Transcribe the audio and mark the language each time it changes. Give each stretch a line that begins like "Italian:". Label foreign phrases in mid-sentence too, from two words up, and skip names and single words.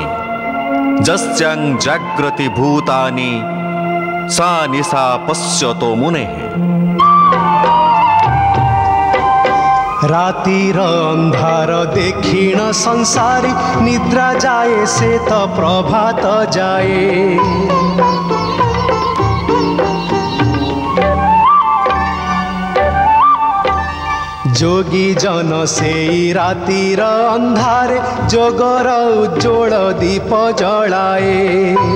Sanskrit: जस्यां जागृति भूतानि सा निशा पश्यतो मुनेः।
Bangla: রাতির আঁধার দেখিণ সংসারী নিদ্রা যায় সে তো প্রভাত যায়। যোগী জন সে রাতির আঁধারে যোগের উজ্জ্বল দীপ জ্বালায়।